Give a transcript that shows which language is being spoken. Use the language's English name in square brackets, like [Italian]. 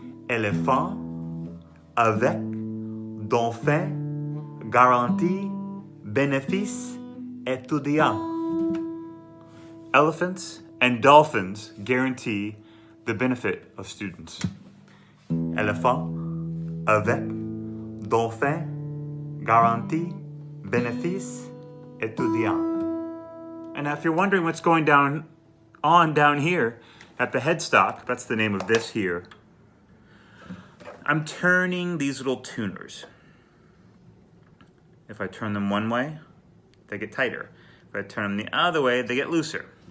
[French] Éléphant, avec, dauphin, garantie, bénéfice, étudiant. [English] Elephants and dolphins guarantee the benefit of students. [French] Éléphant, avec, dauphin, garantie, bénéfice, étudiant. [English] And now if you're wondering what's going down here at the headstock, that's the name of this here, I'm turning these little tuners. If I turn them one way, they get tighter. If I turn them the other way, they get looser.